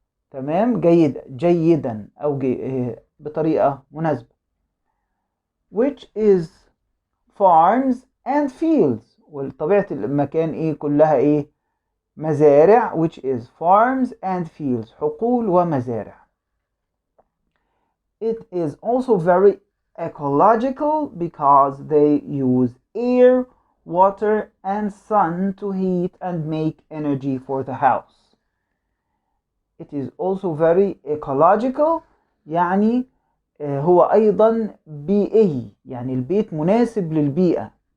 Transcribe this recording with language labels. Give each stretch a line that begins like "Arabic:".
Arabic: تمام، جيدا أو بطريقة مناسبة.
English: which is farms and fields،
Arabic: وطبيعة المكان كلها مزارع.
English: which is farms and fields،
Arabic: حقول ومزارع.
English: It is also very ecological because they use air, water and sun to heat and make energy for the house. It is also very ecological،
Arabic: يعني هو أيضا بيئي، يعني البيت مناسب للبيئة.